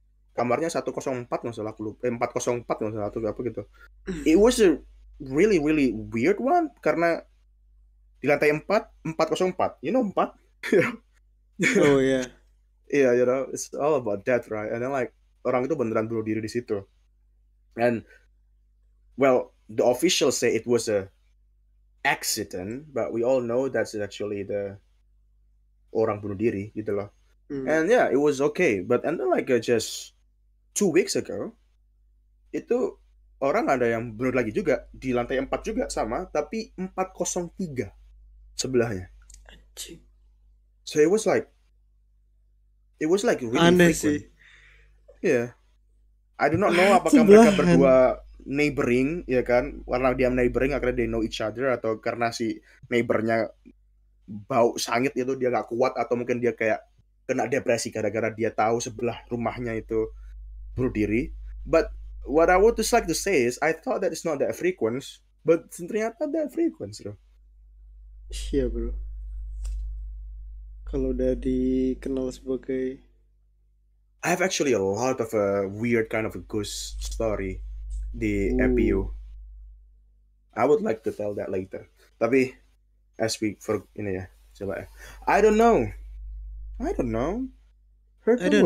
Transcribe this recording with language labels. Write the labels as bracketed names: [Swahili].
[Indonesian] Kamarnya 104 nggak salah, 404 nggak salah atau apa gitu. [English] It was a really really weird one [Indonesian] karena di lantai 404, 4. [English] Oh yeah. Yeah, it's all about that, right? And then like [Indonesian] orang itu beneran bunuh diri di situ. [English] And well, the officials say it was a accident, but we all know that's actually the [Indonesian] orang bunuh diri gitu loh. [English] And yeah, it was okay, but and then like just 2 weeks ago [Indonesian] itu orang ada yang bunuh lagi juga di lantai 4 juga sama, tapi 403 sebelahnya. [English] So it was like really [Indonesian] aneh [English] frequent. [Indonesian] Sih. [English] Yeah. I do not know [Indonesian] apakah mereka berdua neighboring, ya kan? Karena dia neighboring akhirnya [English] they know each other, [Indonesian] atau karena si neighbornya bau sangit itu dia nggak kuat, atau mungkin dia kayak kena depresi gara-gara dia tahu sebelah rumahnya itu bunuh diri. [English] But what I would just like to say is I thought that it's not that frequent, but [Indonesian] ternyata [English] that frequent bro. [Indonesian] Iya bro. Kalau udah dikenal sebagai [English] I have actually a lot of a weird kind of a ghost story di Ooh. EPU. I would like to tell that later. Tapi as we for [Indonesian] ini ya, coba ya. [English] I don't know. Her I tone don't